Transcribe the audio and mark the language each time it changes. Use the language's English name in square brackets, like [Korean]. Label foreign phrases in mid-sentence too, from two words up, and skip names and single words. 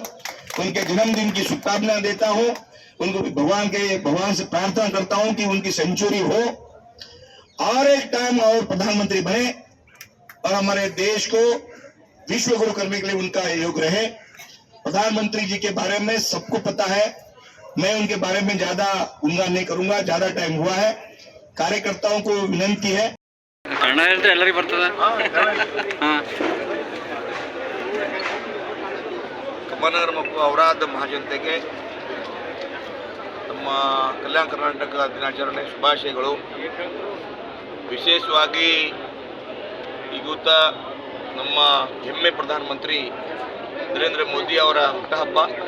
[Hindi] उनके जन्मदिन की शुभकामनाएं देता हूँ. उनको भगवान से प्रार्थना करता हूँ कि उनकी सेंचुरी हो और एक टाइम और प्रधानमंत्री बने और हमारे देश को विश्व गुरु करने के लिए उनका योग रहे. प्रधानमंत्री जी के बारे में सबको पता है. मैं उनके बारे में ज्यादा उंगार नहीं करूंगा, ज्यादा टाइम हुआ है. कार्यकर्ताओं को विनंती है. [Kannada] ಕಮಲನಗರ ಮತ್ತು ಔರಾದ್ ಮಹಾಜನತೆಗೆ ನಮ್ಮ ಕಲ್ಯಾಣ ಕರ್ನಾಟಕ ದಿನಾಚರಣೆ ಶುಭಾಶಯಗಳು. ವಿಶೇಷವಾಗಿ ಇವತ್ತ ನಮ್ಮ ಹೆಮ್ಮೆ ಪ್ರಧಾನಮಂತ್ರಿ ನರೇಂದ್ರ ಮೋದಿ ಅವರ ಹುಟ್ಟುಹಬ್ಬ.